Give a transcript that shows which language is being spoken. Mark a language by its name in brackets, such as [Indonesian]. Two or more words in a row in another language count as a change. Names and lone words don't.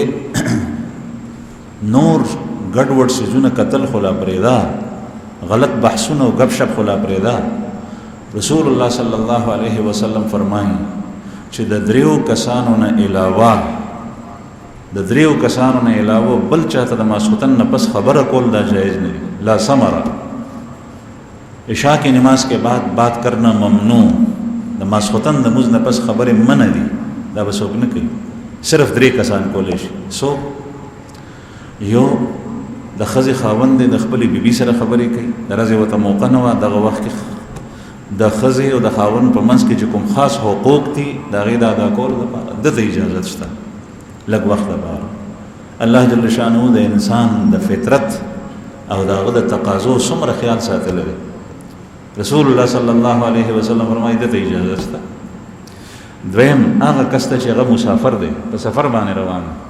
[Pashto] نور ګډوډ څیزونه قتل خو لا پرېږده غلط بحثونه او ګپ شپ خو لا پرېږده رسول الله صلی الله علیه وسلم فرمایي چې د دریو کسانو نه علاوه بل چاته د ماسختن نه پس خبره کول دا جایز نه لا ثمره [Urdu] عشاء کی نماز کے بعد بات کرنا ممنوع [Pashto] د ماسختن د مز نه پس خبره منع دي دا به څوک نه کوي صرف 3 کسان کولی شي سو یو د ښځې خاوند د خپلې بیبي سره خبرې کوي د ورځې ورته موقع نه وه دغه وخت کې د ښځې او د خاوند په منځ کې چې کوم خاص حقوق دي د هغې د ادا کولو لپاره دته اجازت شته لږ وخت لپاره الله جل شانه د انسان د فطرت او د هغه د تقاضو څومره خیال ساتلی دی رسول الله صلی الله علیه وسلم فرمایي دته اجازه شته دویم هغه کس ته چې هغه مسافر دی په سفر باندې روان